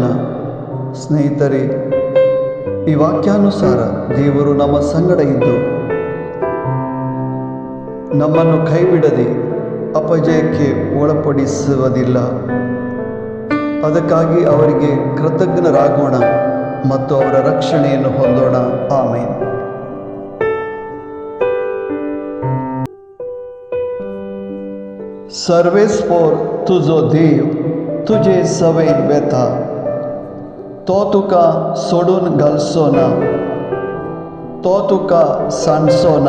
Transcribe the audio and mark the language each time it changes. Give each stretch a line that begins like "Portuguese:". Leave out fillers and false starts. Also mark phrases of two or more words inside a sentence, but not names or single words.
Kannada: ಸ್ನೇಹಿತರೆ, ಈ ವಾಕ್ಯಾನುಸಾರ ದೇವರು ನಮ್ಮ ಸಂಗಡ ಇದ್ದು ನಮ್ಮನ್ನು ಕೈ ಬಿಡದೆ ಅಪಜಯಕ್ಕೆ ಒಳಪಡಿಸುವುದಿಲ್ಲ. ಅದಕ್ಕಾಗಿ ಅವರಿಗೆ ಕೃತಜ್ಞರಾಗೋಣ ಮತ್ತು ಅವರ ರಕ್ಷಣೆಯನ್ನು ಹೊಂದೋಣ. ಆಮೇನ್.
Konkani: सर्वेस्पोर तुझो देव तुझे सवय व्यथा, तो तुका सोडून घालचो ना, तो तुका सांडचो ना.